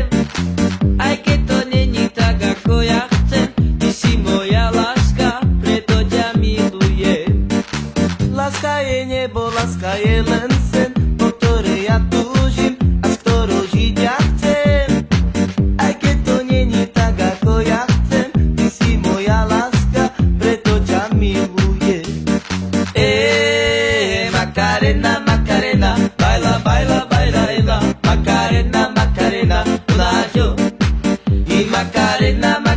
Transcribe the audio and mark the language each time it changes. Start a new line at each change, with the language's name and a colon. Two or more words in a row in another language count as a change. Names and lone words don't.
Slovak: Aj keď to není tak, ako ja chcem, ty si moja láska, preto ťa milujem. Láska je nebo, láska je len sen, po ktorej ja túžim a skoro žiť ja chcem. Aj keď to není tak, ako ja chcem, ty si moja láska, preto ťa milujem.
Spanish: Macarena, Macarena, baila, baila, baila, baila. Macarena, Macarena, hola yo. Y Macarena,